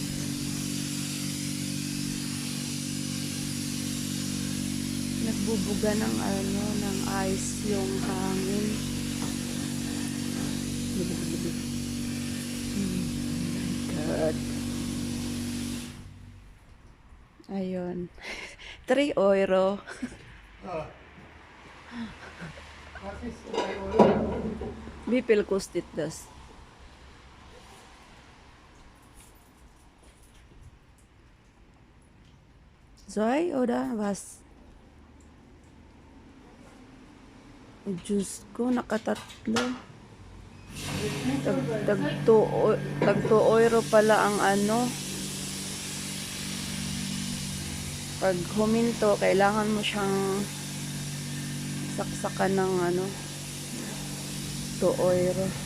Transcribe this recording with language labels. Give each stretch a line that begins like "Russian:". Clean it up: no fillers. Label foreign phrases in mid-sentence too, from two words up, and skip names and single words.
Filipino: Nagbubuga ng ng ice yung hangin.
English: God.
Filipino: Ayun.
German: 3 euro. Wie viel kostet das? Soy oder was?
Filipino: Diyos ko, nakatatlo. Tag 2 euro pala ang Pag huminto, kailangan mo siyang saksakan ng 2 euro.